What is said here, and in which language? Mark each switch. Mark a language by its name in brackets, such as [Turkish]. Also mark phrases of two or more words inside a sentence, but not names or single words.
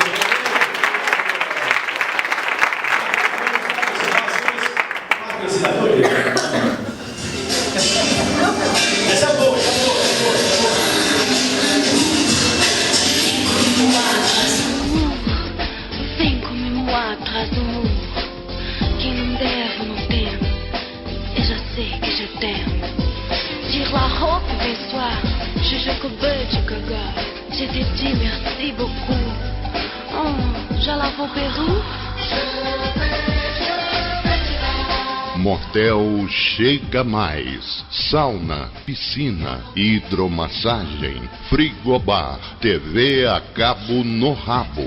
[Portuguese] Essa é boa. Vem comigo atrás do muro. Quem não deve, não tem. Eu já sei que [French] je t'aime. Tire la robe et vais-toi. Je que beijo que gars. Je te dis merci beaucoup. [Portuguese] Já lavou o peru? Motel Chega Mais, sauna, piscina, hidromassagem, frigobar, TV a cabo no rabo.